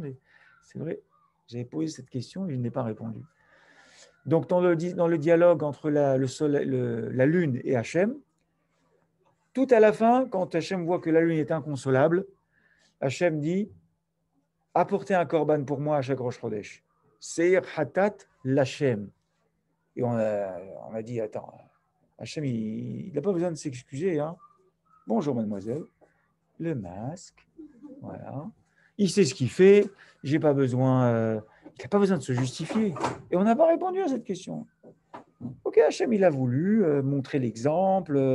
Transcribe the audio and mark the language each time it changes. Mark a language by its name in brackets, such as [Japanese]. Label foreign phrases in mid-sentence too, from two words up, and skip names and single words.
[French] Et c'est vrai, j'avais posé cette question et je n'ai pas répondu. Donc, dans le dialogue entre le soleil, la lune et Hachem, tout à la fin, quand Hachem voit que la lune est inconsolable, Hachem dit apportez un korban pour moi à chaque [Hebrew] ראש חודש. שעיר חטאת לה. [French] Et on a dit attends, Hachem, il n'a pas besoin de s'excuser. Hein. Bonjour, mademoiselle. Le masque. Voilà. Il sait ce qu'il fait. J'ai pas besoin, il n'a pas besoin de se justifier. Et on n'a pas répondu à cette question. Ok, Hachem, il a voulu montrer l'exemple.